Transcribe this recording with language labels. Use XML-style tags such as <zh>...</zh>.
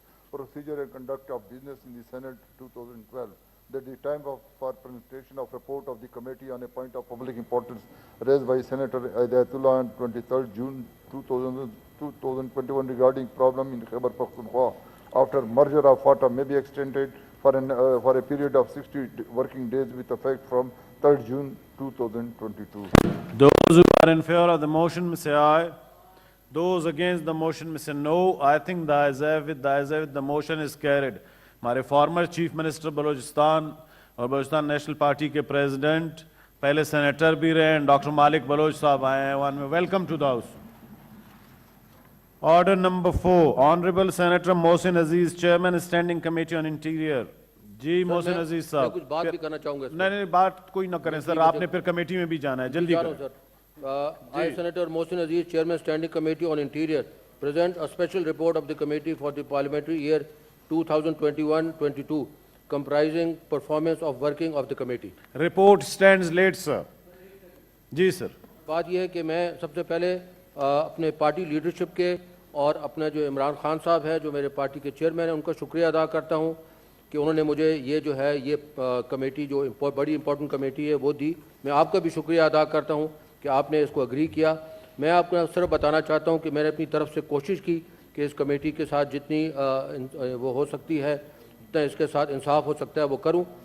<en>Procedure and Conduct of Business in the Senate 2012, that the time for presentation of report of the committee on a point of public importance raised by Senator Ayatullah on 23rd June 2021 regarding problem in Khyber Pakhtunkhwa after merger of FATA may be extended for a period of 60 working days with effect from 3rd June 2022. Those who are in favor of the motion may say aye. Those against the motion may say no. I think the ayes have it, the motion is carried.</en> <ur>ہمارے farmer chief minister Balochistan اور Balochistan national party کے president, پہلے senator بھی رہے ہیں, doctor مالک بلوچ صاحب آئے ہیں.</ur> <en>Welcome to the house.</en> <ur>Order number 4, honourable senator Mohsin Aziz, chairman standing committee on interior. جی محسن عزیز صاحب, کچھ بات بھی کرنا چاہوں گا. نہیں بات کوئی نہ کریں سر, آپ نے پھر کمیٹی میں بھی جانا ہے, جلدی کریں.</ur> <en>I, Senator Mohsin Aziz, Chairman Standing Committee on Interior, present a special report of the committee for the parliamentary year 2021-22, comprising performance of working of the committee. Report stands late, sir.</en> <ur>جی سر. بات یہ ہے کہ میں سب سے پہلے اپنے party leadership کے اور اپنا جو عمران خان صاحب ہے جو میرے پارٹی کے چیئرمین ہیں ان کا شکریہ ادا کرتا ہوں کہ انہوں نے مجھے یہ جو ہے یہ کمیٹی جو بڑی امپورٹنٹ کمیٹی ہے وہ دی. میں آپ کا بھی شکریہ ادا کرتا ہوں کہ آپ نے اس کو اگری کیا. میں آپ کو صرف بتانا چاہتا ہوں کہ میں نے اپنی طرف سے کوشش کی کہ اس کمیٹی کے ساتھ جتنی وہ ہو سکتی ہے, جتنا اس کے ساتھ انصاف ہو سکتا ہے وہ کروں.</ur>